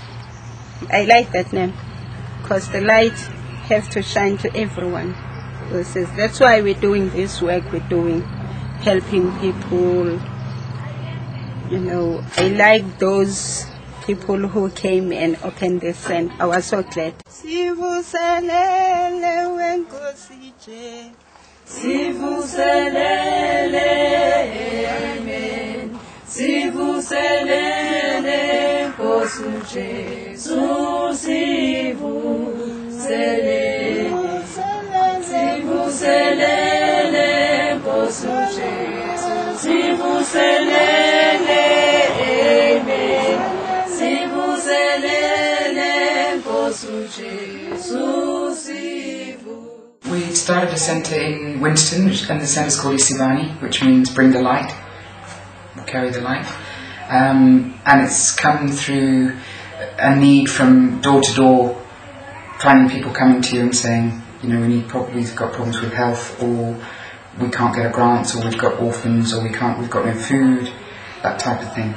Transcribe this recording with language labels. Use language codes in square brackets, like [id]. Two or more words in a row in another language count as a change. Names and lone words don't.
[en] I like that name because the light has to shine to everyone. That's why we're doing this work we're doing, helping people. You know, I like those people who came and opened this, and I was so glad. Amen. [zu] Sivuselele Nkosi Jesu, sivuselele, sivuselele Nkosi Jesu, sivuselele, amen. Sivuselele Nkosi Jesu, sivu. [en] We started a centre in Winston, and the centre is called Isibani, which means bring the light. Carry the light, and it's come through a need from door to door, finding people coming to you and saying, you know, we've got problems with health, or we can't get a grant, or we've got orphans, or we've got no food, that type of thing.